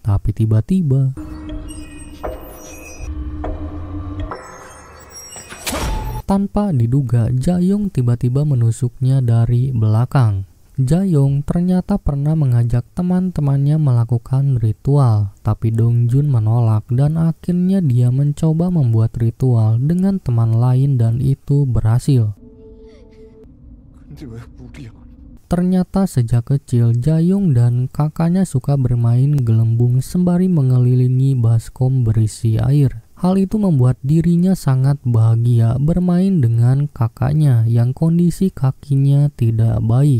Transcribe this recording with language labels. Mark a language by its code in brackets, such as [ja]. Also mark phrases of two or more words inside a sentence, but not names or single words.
[id] Tapi tiba-tiba tanpa diduga, Jayong tiba-tiba menusuknya dari belakang. Jayong ternyata pernah mengajak teman-temannya melakukan ritual, tapi Dongjun menolak dan akhirnya dia mencoba membuat ritual dengan teman lain dan itu berhasil. [ko] 근데 왜 우리야? [id] Ternyata sejak kecil Jayong dan kakaknya suka bermain gelembung sembari mengelilingi baskom berisi air. Hal itu membuat dirinya sangat bahagia bermain dengan kakaknya yang kondisi kakinya tidak baik.